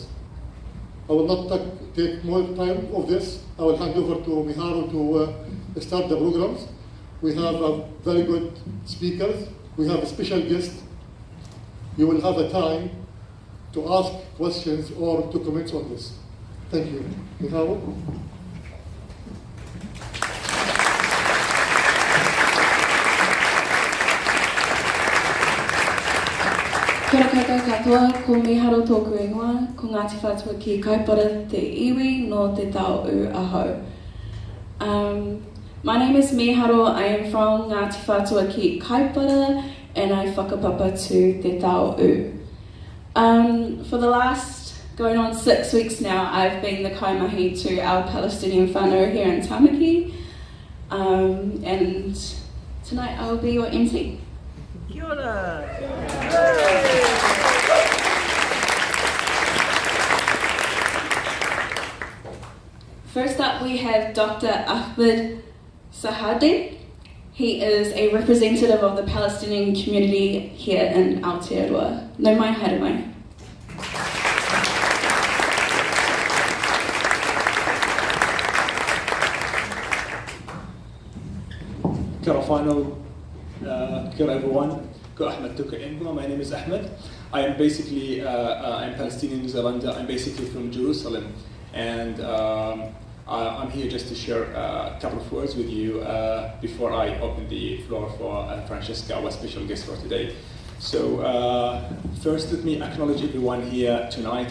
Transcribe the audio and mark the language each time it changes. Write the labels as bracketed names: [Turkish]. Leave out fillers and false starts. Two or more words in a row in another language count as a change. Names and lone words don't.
[English] I will not take more time of this. I will hand over to Miharu to start the programs. We have a very good speakers. We have a special guest. You will have a time to ask questions or to comment on this. Thank you. Miharu? [Māori] Kia ora koutou katoa, ko Miharu tōku ingoa, ko Ngāti Whātua ki kaipara te iwi no te tau u aho. [English] My name is Miharu, I am from Ngāti Whātua ki kaipara, and I whakapapa to [Māori] te tau u. [English] For the last, going on 6 weeks now, I've been the kaimahi to our Palestinian whānau here in Tamaki, and tonight I will be your MC. [Māori] Kia ora! [English] First up, we have Dr. Ahmed Sahadi. He is a representative of the Palestinian community here in Aotearoa. [Māori] No mai, haere mai. Kia ora whānau, kia ora everyone. Ko Ahmed Tuka Ingoa. [English] My name is Ahmed. I am basically, I'm Palestinian New Zealander. I'm basically from Jerusalem. And I'm here just to share a couple of words with you before I open the floor for Francesca, our special guest for today. So first, let me acknowledge everyone here tonight.